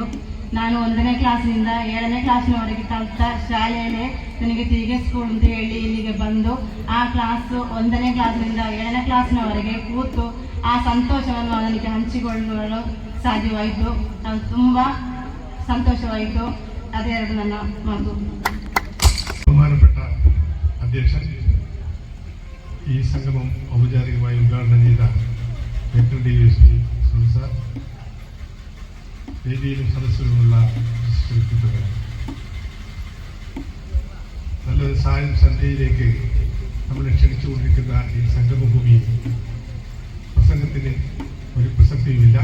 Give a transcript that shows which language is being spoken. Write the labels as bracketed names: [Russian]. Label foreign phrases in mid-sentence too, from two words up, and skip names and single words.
[Kannada] ನಾನು 1ನೇ ಕ್ಲಾಸಿನಿಂದ 7ನೇ ಕ್ಲಾಸಿನವರೆಗೆ ಕಲಿತ ಶಾಲೆಯಲ್ಲೇ ನನಗೆ ತಿರುಗಿ ಸ್ಕೂಲ್ ಅಂತ ಹೇಳಿ ಇಲ್ಲಿಗೆ ಬಂದು ಆ ಕ್ಲಾಸ್ 1ನೇ ಕ್ಲಾಸಿನಿಂದ 7ನೇ ಕ್ಲಾಸಿನವರೆಗೆ ಕೂತು ಆ ಸಂತೋಷವನ್ನು ನನಗೆ ಹಂಚಿಕೊಳ್ಳಲು ಸಾಧ್ಯವಾಯಿತು. ನಾನು ತುಂಬ ಸಂತೋಷವಾಯಿತು. ಅದೇ ಎರಡು ನನ್ನ ಮಾತು. [Malayalam] ബഹുമാനപ്പെട്ട അധ്യക്ഷൻ, ഈ സംഗമം ഔപചാരികമായി ഉദ്ഘാടനം ചെയ്ത ബേക്കൽ DSP സുനിൽ സാർ, വേദിയിലും സദസ്സിലുമുള്ള വ്യക്തിത്വങ്ങൾ, നല്ലൊരു സായം സന്ധ്യയിലേക്ക് നമ്മളെ ക്ഷണിച്ചുകൊണ്ടിരിക്കുന്ന ഈ സംഗമഭൂമിയിൽ പ്രസംഗത്തിന് ഒരു പ്രസക്തിയുമില്ല.